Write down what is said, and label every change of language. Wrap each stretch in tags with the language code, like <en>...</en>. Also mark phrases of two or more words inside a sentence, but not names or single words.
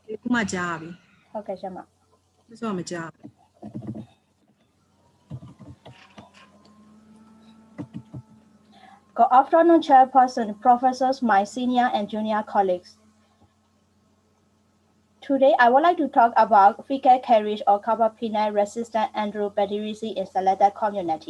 <my>မှကြားပြီ ဟုတ်ကဲ့ရှင့်မ ဆိုတော့မကြားဘူး</my> <en>Good afternoon, Chairperson, professors, my senior and junior colleagues. Today, I would like to talk about fecal carriage or carbapenem-resistant enterobacteriaceae in selected community.</en>